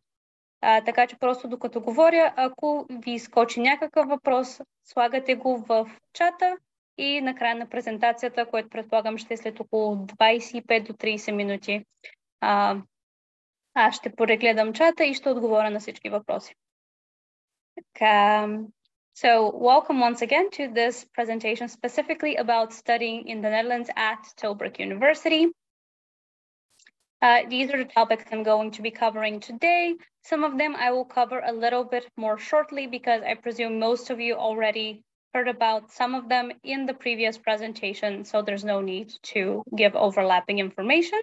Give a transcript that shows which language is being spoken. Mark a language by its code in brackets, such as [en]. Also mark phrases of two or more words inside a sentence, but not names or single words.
[bg] Така че просто докато говоря, ако ви изкочи някакъв въпрос, слагате го в чата и на края на презентацията, което предполагам ще е след около 25 до 30 минути, аз ще прегледам чата и ще отговоря на всички въпроси. Така. [en] So welcome once again to this presentation specifically about studying in the Netherlands at Tilburg University. These are the topics I'm going to be covering today. Some of them I will cover a little bit more shortly because I presume most of you already heard about some of them in the previous presentation, so there's no need to give overlapping information.